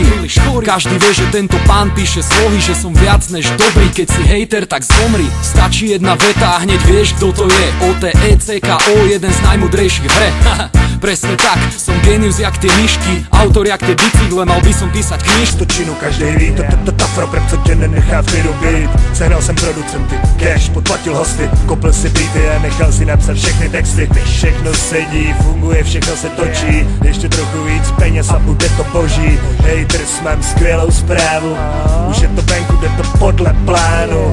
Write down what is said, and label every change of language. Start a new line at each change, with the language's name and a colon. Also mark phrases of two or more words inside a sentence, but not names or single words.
Slovak: Každý vie, že tento pán píše slohy, že som viac než dobrý, keď si hejter, tak zomri. Stačí jedna veta a hneď vieš, kto to je. OTECKO, jeden z najmudrejších v hre. Presne tak, som genius jak tie myšky, autor jak tie bicykle, mal by som písať knižku.
Czech: Točinu každej ví, to afroprep, co tě nenechá v klidu být. Sehnal jsem producenty, cash, podplatil hosty, kopl si beaty a nechal si napsat všechny texty. Všechno sedí, funguje, všechno se točí, ještě trochu víc peněz a bude to boží. Haters, mám skvělou zprávu, už je to venku, jde to podle plánu.